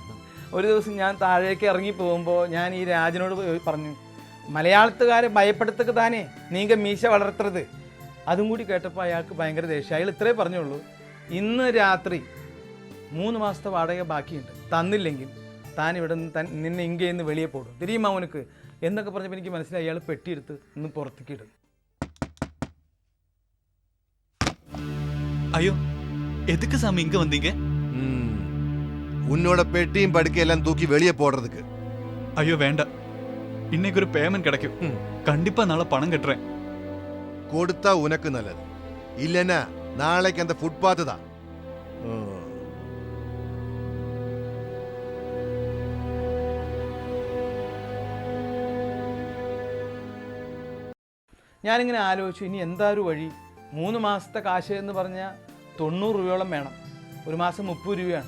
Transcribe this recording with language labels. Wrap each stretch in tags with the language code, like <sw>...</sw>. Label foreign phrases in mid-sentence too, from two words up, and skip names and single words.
<ml>ഒരു ദിവസം ഞാൻ താഴേക്ക് ഇറങ്ങി പോകുമ്പോൾ ഞാൻ ഈ രാജനോട് പറഞ്ഞു, മലയാളത്തുകാരെ ഭയപ്പെടുത്തക്ക്</ml> <ta>தானே நீங்க</ta> <ml>മീശ വളർത്തരുത്. അതും കൂടി കേട്ടപ്പോൾ അയാൾക്ക് ഭയങ്കര ദേഷ്യം. അയാൾ ഇത്രേ പറഞ്ഞുള്ളൂ, ഇന്ന് രാത്രി 3 മാസത്തെ വാടക ബാക്കിയുണ്ട്, തന്നില്ലെങ്കിൽ താൻ ഇവിടെ നിന്ന് നിന്നെ</ml> <ta>இங்கேன்னு வெளியே போடும், தெரியுமா</ta> <ml>അവനക്ക് എന്നൊക്കെ പറഞ്ഞപ്പോൾ എനിക്ക് മനസ്സിലായി അയാൾ പെട്ടിയെടുത്ത് ഇന്ന് പുറത്തേക്ക് ഇടും.</ml> <ta>ஐயோ எதுக்கு சாமி இங்க வந்தீங்க? உன்னோட பெட்டியும் படுக்கையெல்லாம் தூக்கி வெளியே போடுறதுக்கு. ஐயோ வேண்டாம், இன்னைக்கு ஒரு பேமெண்ட் கிடைக்கும், கண்டிப்பா நாளை பணம் கட்டுறேன். கொடுத்தா உனக்கு நல்லது, இல்லைன்னா நாளைக்கு அந்த ஃபுட்பாத்து தான்.</ta> <ml>ഞാനിങ്ങനെ ആലോചിച്ചു, ഇനി എന്താ ഒരു വഴി? 3 മാസത്തെ കാശ് എന്ന് പറഞ്ഞാൽ 90 രൂപയോളം വേണം, ഒരു മാസം 30 രൂപയാണ്.</ml>